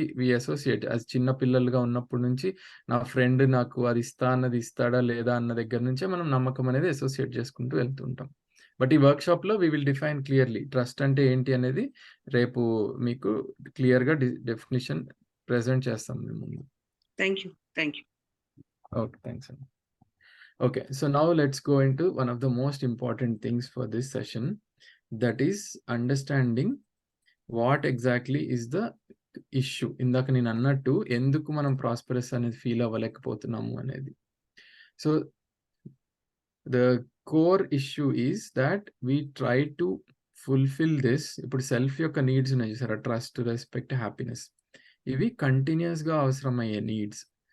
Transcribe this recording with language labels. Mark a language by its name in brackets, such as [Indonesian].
[Telugu] వి associate అది చిన్న పిల్లలుగా ఉన్నప్పటి నుంచి నా ఫ్రెండ్ నాకు అది అన్నది ఇస్తాడా లేదా అన్న దగ్గర నుంచే మనం నమ్మకం అనేది అసోసియేట్ చేసుకుంటూ వెళ్తుంటాం. బట్ ఈ వర్క్షాప్లో [English] we will define clearly trust [Telugu] అంటే ఏంటి అనేది రేపు మీకు క్లియర్గా డెఫినిషన్ ప్రెజెంట్ చేస్తాం మేము ముందు. [English] Thank you. Okay, thanks అండి. Okay, so now let's go into one of the most important things for this session, that is understanding what exactly is the issue. [Telugu] ఇందాక నేను అన్నట్టు ఎందుకు మనం ప్రాస్పరస్ అనేది ఫీల్ అవ్వలేకపోతున్నాము అనేది. [English] So the core issue is that we try to fulfill this. [Telugu] ఇప్పుడు self యొక్క needs ఉన్నాయి చూసారా, ట్రస్ట్, రెస్పెక్ట్, హ్యాపీనెస్, ఇవి కంటిన్యూస్గా అవసరమయ్యే నీడ్స్.